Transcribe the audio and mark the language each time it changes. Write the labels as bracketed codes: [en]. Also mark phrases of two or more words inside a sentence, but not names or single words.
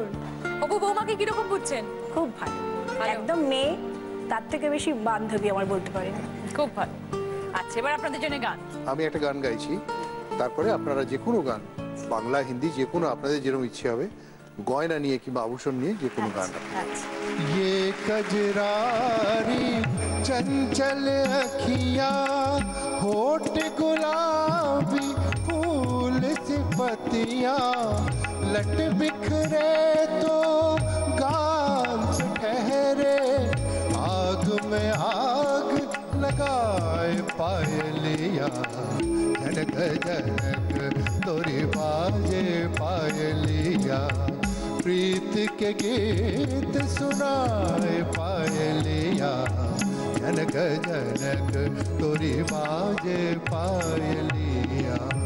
[bn] হবু বৌমাকে কিরকম বুঝছেন? খুব ভালো, একদম মেয়ে, তার থেকে বেশি বান্ধবী আমার বলতে পারেন। খুব ভালো। আচ্ছা, এবার আপনাদের জন্য গান। আমি একটা গান গাইছি, তারপরে আপনারা যে কোনো গান, বাংলা হিন্দি যে কোনো আপনাদের যেরকম ইচ্ছে হবে, গয়না নিয়ে কিংবা আভূষণ নিয়ে যে কোনো গান। [hi] ये कजरारी चंचल अखियां, होठ गुलाबी फूल सी पत्तियां, लट बिखरे तो गाल ठहरे, आग में आग लगाए पायलिया, जनक जनक तोरी बाजे पायलिया, प्रीत के गीत सुनाए पायलिया, जनक जनक तोरी बाजे पायलिया।